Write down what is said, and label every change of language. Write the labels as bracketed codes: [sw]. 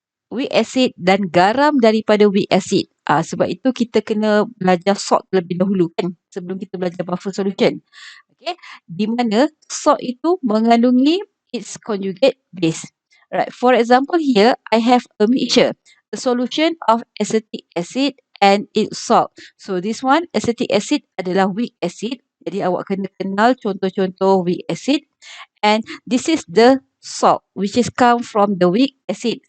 [ms] Weak acid dan garam daripada weak acid. Sebab itu kita kena belajar salt terlebih dahulu kan sebelum kita belajar buffer solution. Okay, di mana salt itu mengandungi [en] its conjugate base. Right. For example here, I have a mixture, a solution of acetic acid and its salt. So this one, [ms] acetic acid adalah weak acid. Jadi awak kena kenal contoh-contoh weak acid. [en] And this is the salt which is come from the weak acid.